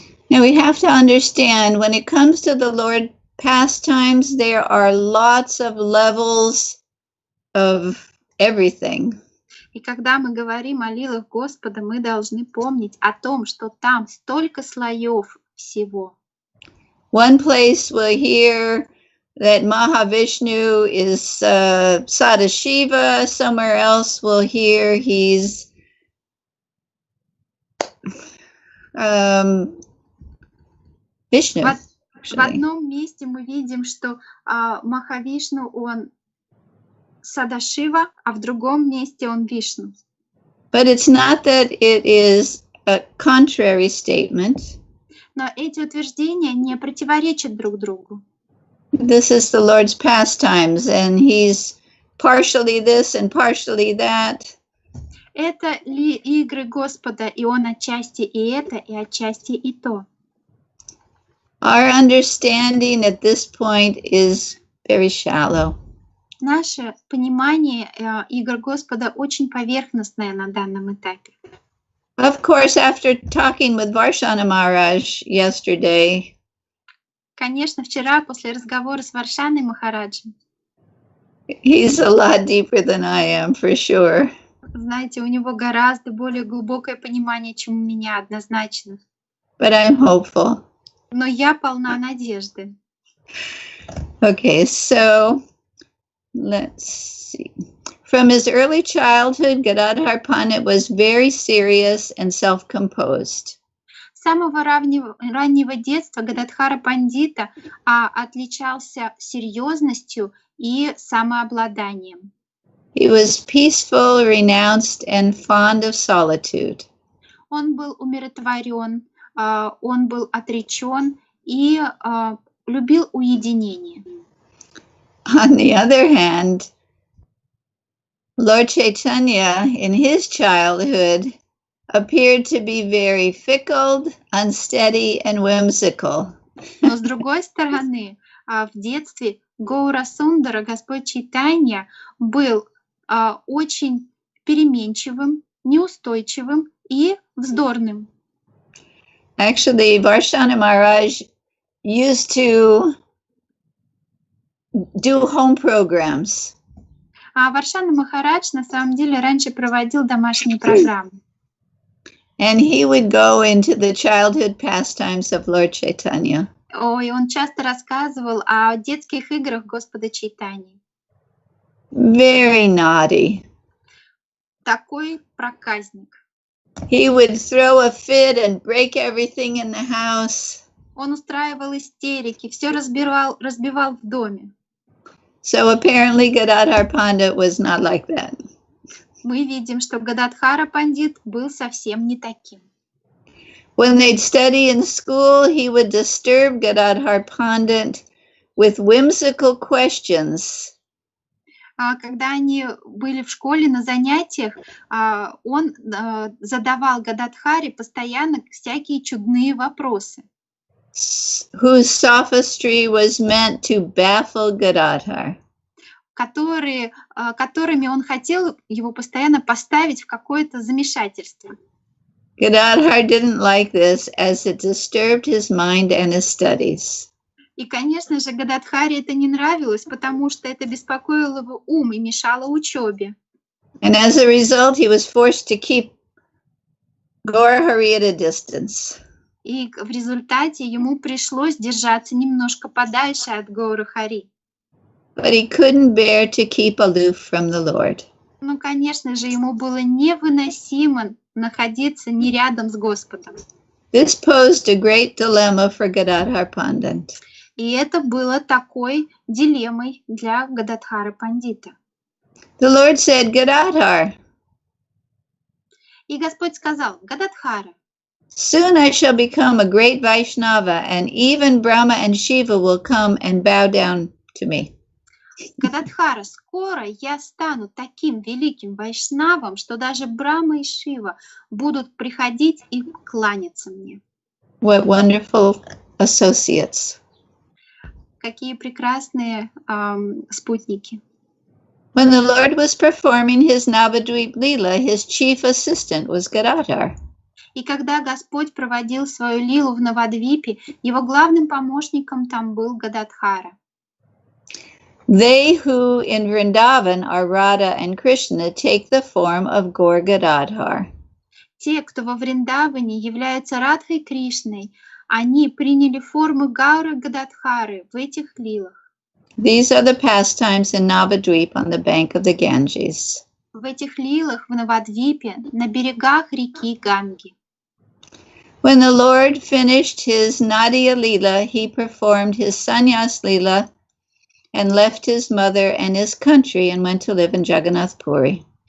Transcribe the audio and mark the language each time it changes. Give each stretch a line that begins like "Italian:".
English: Now we have to understand, when it comes to the Lord pastimes, there are lots of levels of everything.
Russian: И когда мы говорим о лилах Господа, мы должны помнить о том, что там столько слоев всего.
English: One place we'll hear that Mahavishnu is Sadashiva. Somewhere else we'll hear he's Vishnu.
Russian: В одном месте мы видим, что Махавишну он Садашива, а в другом месте он Вишну.
English: But it's not that it is a contrary statement.
Russian: Но эти утверждения не противоречат друг другу.
English: This is the Lord's pastimes, and he's partially this and partially that.
Russian: Это игры Господа, и он отчасти и это, и отчасти и то.
English: Our understanding at this point is very shallow.
Russian: Наше понимание игр Господа очень поверхностное на данном этапе.
English: Of course, after talking with Varshana Maharaj yesterday,
Russian: конечно, вчера после разговора с Варшаной Махараджем,
English: he's a lot deeper than I am, for sure.
Russian: Знаете, у него гораздо более глубокое понимание, чем у меня, однозначно.
English: But I'm hopeful.
Russian: Но я полна надежды.
English: Okay, so let's see. From his early childhood, Gadadhar Pandit was very serious and self-composed.
Russian: С самого раннего детства Гададхара Пандита отличался серьезностью и самообладанием.
English: He was peaceful, renounced, and fond of solitude.
Russian: Он был умиротворен, он был отречен и любил уединение.
English: On the other hand, Lord Chaitanya, in his childhood, appeared to be very fickle, unsteady, and whimsical.
Russian: Но с другой стороны, в детстве Гаура Сундара, Господь Чайтанья, был очень переменчивым, неустойчивым и вздорным.
English: Actually, Varshana Maharaj used to do home programs.
Russian: А Варшана Махарадж на самом деле раньше проводил домашние программы.
English: And he would go into the childhood pastimes of Lord Chaitanya.
Russian: Ой, он часто рассказывал о детских играх Господа Чайтаньи.
English: Very naughty.
Russian: Такой проказник.
English: He would throw a fit and break everything in the house.
Russian: Он устраивал истерики, все разбивал в доме.
English: So apparently Gadadhar Pandit was not like that.
Russian: Мы видим, что Гададхара Пандит был совсем не таким.
English: When they'd study in school, he would disturb Gadadhar Pandit with whimsical questions.
Russian: Когда они были в школе на занятиях, он задавал Гададхаре постоянно всякие чудные вопросы.
English: whose sophistry was meant to baffle Gadadhar.
Russian: Которыми он хотел его постоянно поставить в какое-то замешательство.
English: Gadadhar didn't like this as it disturbed his mind and his studies.
Russian: И, конечно же, Гададхаре это не нравилось, потому что это беспокоило его ум и мешало учебе.
English: And as a result, he was forced to keep Gaurahari at a distance.
Russian: И в результате ему пришлось держаться немножко подальше от Гаурахари.
English: But he couldn't bear to keep aloof from the Lord.
Russian: Ну, конечно же, ему было невыносимо находиться не рядом с Господом.
English: This posed a great dilemma for Gadadhar Pandit.
Russian: И это было такой дилеммой для Гададхара Пандита.
English: The Lord said, Gadadhar,
Russian: и Господь сказал: Гададхара,
English: soon I shall become a great Vaishnava, and even Brahma and Shiva will come and bow down to me.
Russian: Гададхара, скоро я стану таким великим вайшнавом, что даже Брахма и Шива будут приходить и кланяться мне.
English: What wonderful associates.
Russian: Какие прекрасные спутники.
English: When the Lord was performing his Navadvip Leela, his chief assistant was Gadadhar.
Russian: И когда Господь проводил свою лилу в Навадвипе, его главным помощником там был Гададхара.
English: They who in Vrindavan are Radha and Krishna take the form of Gaur Gadadhar.
Russian: Те, кто во Вриндаване являются Радхой Кришной, они приняли форму Гауры Гададхары в этих лилах.
English: These are the pastimes in Navadvip on the bank of the Ganges.
Russian: В этих лилах в Навадвипе на берегах реки Ганги.
English: When the Lord finished his Nadia Leela, he performed his Sannyas Leela and left his mother and his country and went to live in Jagannath Puri.